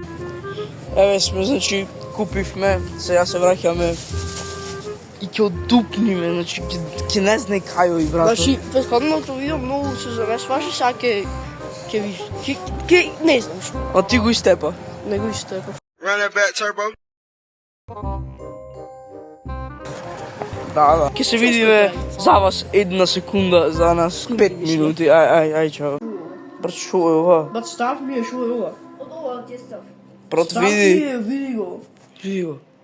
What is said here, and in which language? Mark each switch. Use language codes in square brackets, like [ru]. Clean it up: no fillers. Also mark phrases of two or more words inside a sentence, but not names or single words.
[mk] Еве сме, значи, купивме, сега се враќаме и ќе одупниме, значи, ќе не знае кај и брато. Значи, претходното видео многу се замесваше, сега ќе виж. Ќе не знам што. А ти го истепа? Не го истепа. [en] Run that back turbo. [mk] Да. Ќе се видиме за вас 1 секунда, за нас 5 минути. Ај, чао. Брат, шо е ова? Брат, став ми е, шо е ова? Од ова ти е став. Брат, Став ми види. е, види го. Види го.